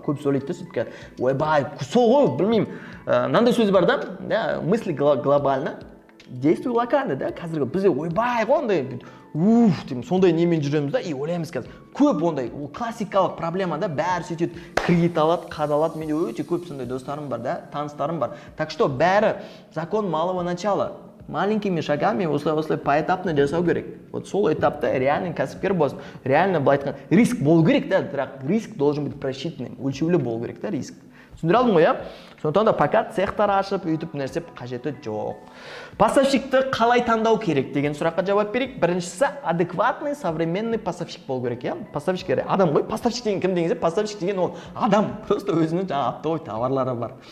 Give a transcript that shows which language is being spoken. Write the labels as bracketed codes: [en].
[kk] Көп сөйлейді де сөйтіп, ойбай, сол ғой, білмеймін. Мынандай сөз бар да, [ru] мысли глобально, действуй локально, [kk] да, қазіргі бізде ойбай ғой, ондай, сондай немен жүреміз да, и ойлаймыз қазір. Көп ондай, ол классикалық проблема да, бәрі сөйтеді, кредит алады, қадалады. Менде өте көп сондай достарым бар, да, таныстарым бар. [ru] Так что [kk] бәрі [ru] закон малого начала. Маленькими шагами [kk] осылай [ru] поэтапно [kk] жасау керек. Вот сол этапта реально кәсіпкер болсын. Реально былай айтқан риск болу керек, да, бірақ [ru] риск должен быть просчитанный, [kk] өлшеулі болу керек, да, риск. Түсіндіре алдым ғой, Сондықтан да пока цехтар ашып, өйтіп нәрсе қажеті жоқ. Поставщикті қалай таңдау керек деген сұраққа жауап берейік. Біріншісі [ru] адекватный, современный [kk] поставщик болу керек, Поставщик адам ғой. Поставщик деген кім дегенде, поставщик деген ол адам, просто өзінің жаңағы оптовый товарлары бар.